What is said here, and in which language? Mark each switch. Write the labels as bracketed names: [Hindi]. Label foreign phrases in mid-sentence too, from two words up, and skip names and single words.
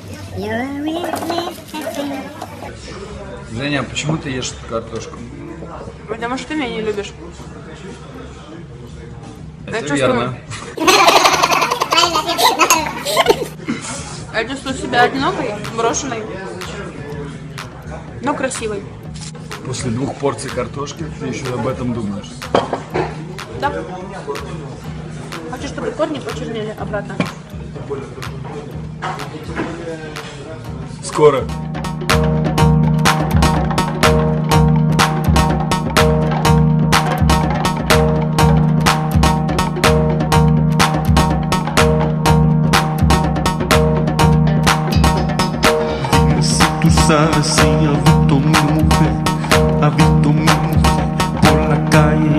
[English] You're really happy. [Russian] Женя, почему ты ешь эту картошку? Потому что ты меня не любишь. Это верно. Я чувствую себя одинокой, брошенной, но красивой. После 2 порций картошки ты еще об этом думаешь. Да. Хочу, чтобы корни почернели обратно. Скоро. [Spanish] Tú sabes si ha visto mi mujer, por la calle.